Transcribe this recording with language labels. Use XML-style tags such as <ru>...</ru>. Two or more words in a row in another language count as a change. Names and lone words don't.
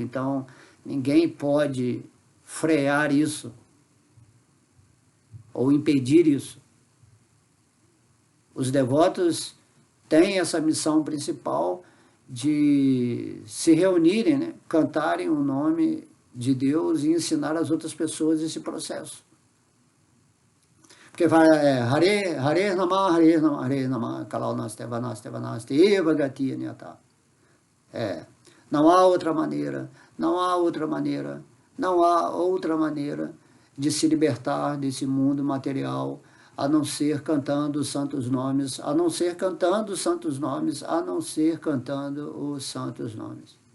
<pt>Então, ninguém pode frear isso ou impedir isso. Os devotos têm essa missão principal de se reunirem, né, cantarem o nome de Deus e ensinar as outras pessoas esse processo. Porque vai</pt> <sa>Hare Namah, Hare Namah, Hare Namah, Kalau Naste, Vanaste, Vanaste, Eva Gati Anyata.</sa> <pt>Não há outra maneira, não há outra maneira, não há outra maneira de se libertar desse mundo material, a não ser cantando os santos nomes, a não ser cantando os santos nomes, a não ser cantando os santos nomes.</pt>